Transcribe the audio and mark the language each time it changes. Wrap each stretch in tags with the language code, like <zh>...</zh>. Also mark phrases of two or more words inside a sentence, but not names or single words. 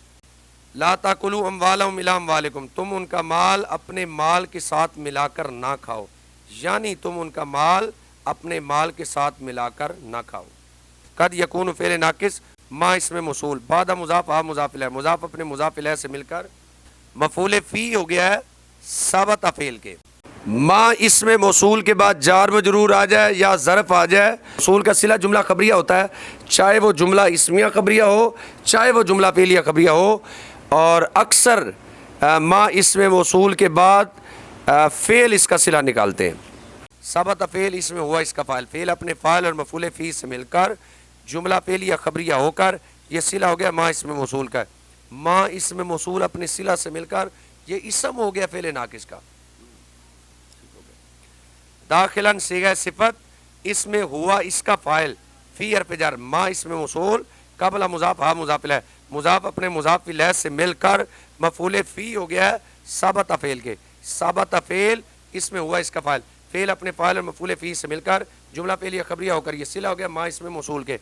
<ar>لا تاکلوا اموالہم الی اموالکم،</ar> <ur>تم ان کا مال اپنے مال کے ساتھ ملا کر نہ کھاؤ، یعنی تم ان کا مال اپنے مال کے ساتھ ملا کر نہ کھاؤ۔</ur> <ar>قد یکون</ar> <ur>فعل ناقص، ما اسم موصول، بعد مضاف ہا مضاف الیہ، مضاف اپنے مضاف الیہ سے مل کر مفعول فی ہو گیا ہے ثابت فعل کے، ما اسم موصول کے بعد جار مجرور آ جائے یا ظرف آ جائے، موصول کا صلہ جملہ خبریہ ہوتا ہے، چاہے وہ جملہ اسمیہ خبریہ ہو چاہے وہ جملہ فعلیہ خبریہ ہو، اور اکثر ما اسم موصول کے بعد فعل اس کا صلہ نکالتے ہیں۔ ثابت فعل اس میں ہوا اس کا فاعل، فعل اپنے فاعل اور مفعول فی سے مل کر جملہ فعلیہ خبریہ ہو کر یہ صلہ ہو گیا ما اسم موصول کا، ما اسم موصول اپنے صلہ سے مل کر یہ اسم ہو گیا فعل ناقص کا، داخلاً صیغہ صفت اس میں ہوا اس کا فاعل، فی حرف جر، ما اسم موصول، قبلہ مضاف ہا مضاف الیہ، مضاف اپنے مضاف الیہ سے مل کر مفعول فی ہو گیا ہے ثابت فعل کے. ثابت فعل اس میں ہوا اس کا فاعل، فعل اپنے فاعل اور مفعول فی سے مل کر جملہ فعلیہ خبریہ ہو کر یہ صلہ ہو گیا ما اسم موصول کے.</ur>